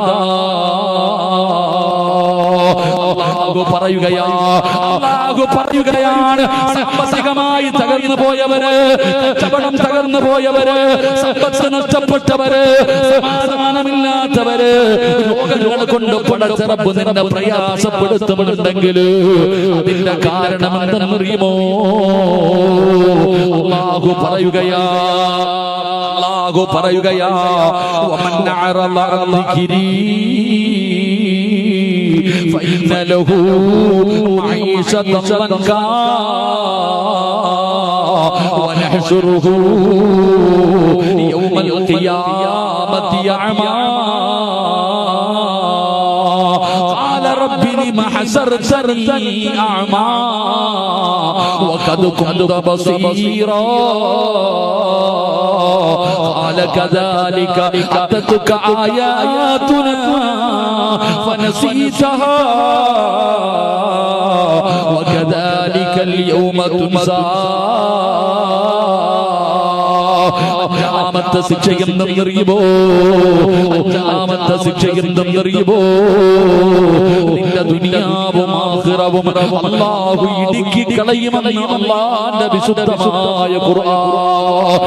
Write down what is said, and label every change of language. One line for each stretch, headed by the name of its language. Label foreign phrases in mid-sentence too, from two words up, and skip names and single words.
Malayalam: അല്ലാഹു പറയുകയാണ്, സാമ്പത്തികമായി തകർന്നു പോയവര്, കച്ചവടം തകർന്നു പോയവര്, സമ്പത്ത് നഷ്ടപ്പെട്ടവര്, സമാധാനമില്ലാത്തവര്, രോഗങ്ങൾ കൊണ്ട് പടച്ച റബ്ബ് നിന്നെ പ്രയാസപ്പെടുത്തുന്നുണ്ടെങ്കിൽ അതിന്റെ കാരണം എന്തെന്നറിയുമോ? അല്ലാഹു പറയുകയാ
Arabic: ومن أعرض عن ذكري فإن له معيشة ضنكا ونحشره يوم القيامة أعمى قال رب لم حشرتني أعمى وقد كنت بصيرا قال كذلك أتتك آياتنا فنسيتها وكذلك اليوم تنسى.
Malayalam: അഞ്ചാമത്തെ ശിക്ഷ എന്തെന്നറിയുമോ? അഞ്ചാമത്തെ ശിക്ഷ എന്തെന്നറിയുമോ? നിന്റെ ദുനിയാവും ആഖിറവും അല്ലാഹു ഇടുക്കി കളയുമെന്ന് അല്ലാഹുവിന്റെ വിശുദ്ധമായ ഖുർആൻ.